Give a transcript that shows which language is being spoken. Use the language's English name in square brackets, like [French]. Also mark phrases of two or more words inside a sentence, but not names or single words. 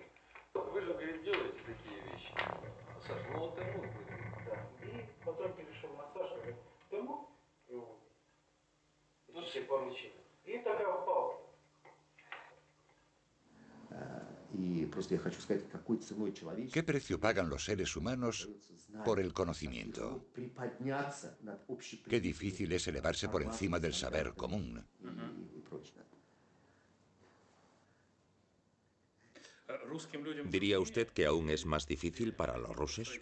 [Russian] Вы же, говорит, делаете такие вещи. Саша, ну вот ты мог, говорит. Да. И потом перешел на Сашу, говорит, ты мог? И тогда упал. Y просто я хочу сказать, какой ценой человечество. [Spanish] ¿Qué precio pagan los seres humanos por el conocimiento? Qué difícil es elevarse por encima del saber común. ¿Diría usted que aún es más difícil para los rusos?